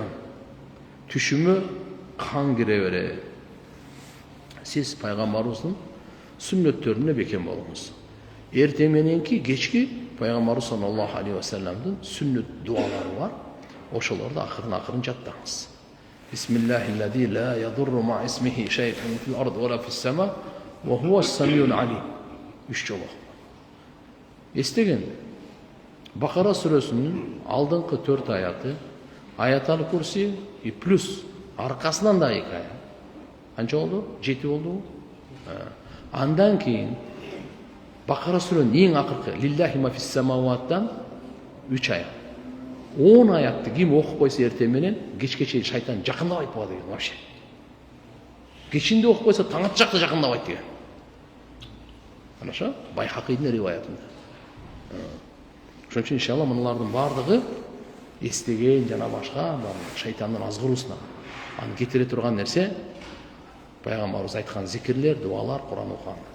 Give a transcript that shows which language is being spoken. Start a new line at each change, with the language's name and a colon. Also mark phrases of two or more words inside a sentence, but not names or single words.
Kyrgyz: Түшүмө кан кире берет. Сиз пайгамбарыбыздын сүннөттөрүнө бекем болуңуз. Эртең мененки кечки пайгамбарыбыз
Arabic: صلى الله عليه وسلم
Kyrgyz: сүннөт дуалары бар. Ошолорду акырын жаттаңыз.
Arabic: بسم الله الذي لا يضر مع اسمه شيء في الأرض ولا في السماء وهو السميع العليم.
Kyrgyz: 3 жолу. Эстеген Бакара сүрөсүнүн алдыңкы 4 аяты, Аятал Курси
Russian: и плюс
Kyrgyz: аркасынан да 2 аят. Канча болду? 7 болду. Андан кийин Бакара сүрөнүн эң акыркы
Arabic: لله ما في السماوات
Kyrgyz: 3 аят. 10 аятты ким окуп койсо эртең менен кечке чейин шайтан жакындабайт буга деген вообще. Кечинде окуп койсо таң атчакта жакындабайт деген.
Russian: Хорошо?
Kyrgyz: Байхакыйдын риваятында. Ошон үчүн иншалла мыналардын бардыгы эстеген жана башка шайтандын азгыруусуна аны кетире турган нерсе пайгамбарыбыз айткан зикирлер, дуалар, Кур'ан окуган.